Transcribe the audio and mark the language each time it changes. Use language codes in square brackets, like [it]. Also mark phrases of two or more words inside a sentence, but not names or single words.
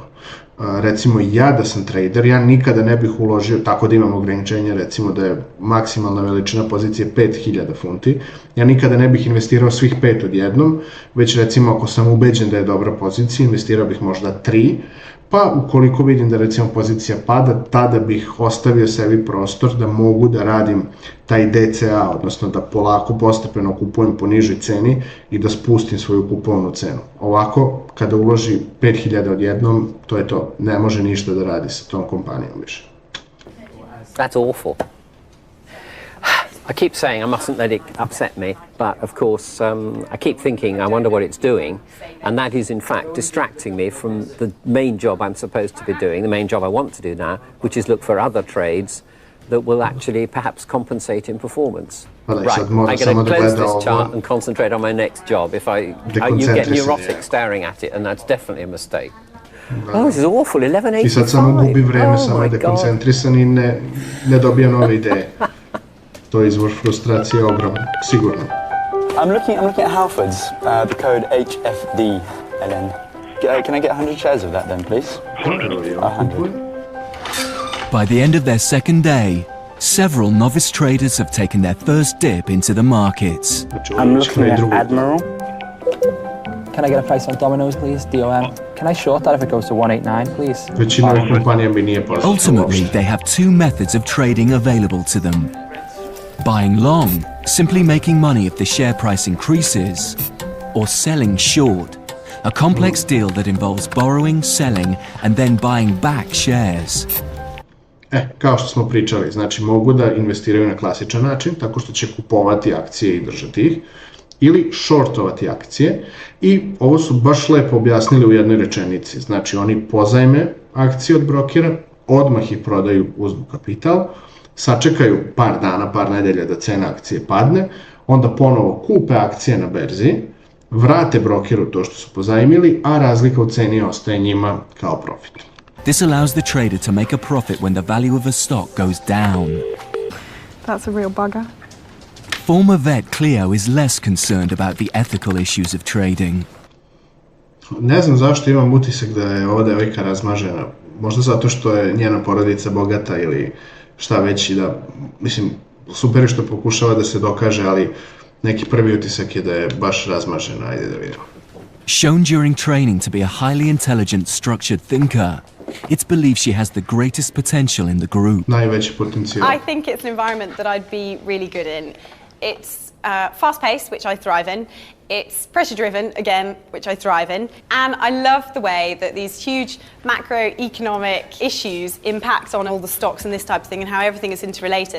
[sr] Recimo, ja da sam trader, ja nikada ne bih uložio, tako da imam ograničenje, recimo da je maksimalna veličina pozicije 5.000 funti, ja nikada ne bih investirao svih 5 odjednom, već recimo ako sam ubeđen da je dobra pozicija, investirao bih možda 3, pa ukoliko vidim da recimo pozicija pada, tada bih ostavio sebi prostor da mogu da radim taj DCA, odnosno da polako, postepeno kupujem po nižoj ceni i da spustim svoju kupovnu cenu. Ovako, kada uloži 5.000 odjednom, to je to. Ne može ništa da radi sa tom kompanijom više. [en] That's awful. I keep saying I mustn't let it upset me, but of course I keep thinking I wonder what it's doing, and that is in fact distracting me from the main job I'm supposed to be doing, the main job I want to do now, which is look for other trades that will actually perhaps compensate in performance. Right, I'm going to close this chart and concentrate on my next job. You get neurotic staring at it, and that's definitely a mistake. Oh, this is awful, 11.85. [sr] I sad samo gubi vreme, samo je dekoncentrisan i ne dobija nove ideje. To je izvor frustracije ogroman, sigurno. [en] I'm looking at Halfords, the code HFD, Ellen. Can I get 100 shares of that then, please? 100. By the end of their second day, several novice traders have taken their first dip into the markets. I'm looking at Admiral. Can I get a price on Domino's, please? DOM. Can I short that if it goes to 189, please? [sr] Većina ovih kompanija mi nije poznato. [en] Ultimately, they have two methods of trading available to them. Buying long, simply making money if the share price increases, or selling short, a complex deal that involves borrowing, selling, and then buying back shares. [sr] Kao što smo pričali, znači mogu da investiraju na klasičan način, tako što će kupovati akcije i držati ih, ili shortovati akcije, i ovo su baš lepo objasnili u jednoj rečenici. Znači oni pozajme akcije od brokera, odmah ih prodaju, uzmu kapital, sačekaju par dana, par nedelja da cena akcije padne, onda ponovo kupe akcije na berzi, vrate brokeru to što su pozajmili, a razlika u ceni ostaje njima kao profit. [en] This allows the trader to make a profit when the value of a stock goes down. That's a real bugger. Former vet Cleo is less concerned about the ethical issues of trading. [sr] Ne znam zašto imam utisak da je ova devojka razmažena. Možda zato što je njena porodica bogata ili šta već, i da, mislim, super je što pokušava da se dokaže, ali neki prvi utisak je da je baš razmažena. Ajde da vidimo. [en] Shown during training to be a highly intelligent, structured thinker, it's believed she has the greatest potential in the group. [sr] Najveći potencijal. [en] I think it's an environment that I'd be really good in. It's fast-paced, which I thrive in. It's pressure-driven, again, which I thrive in. And I love the way that these huge macroeconomic issues impact on all the stocks and this type of thing, and how everything is interrelated.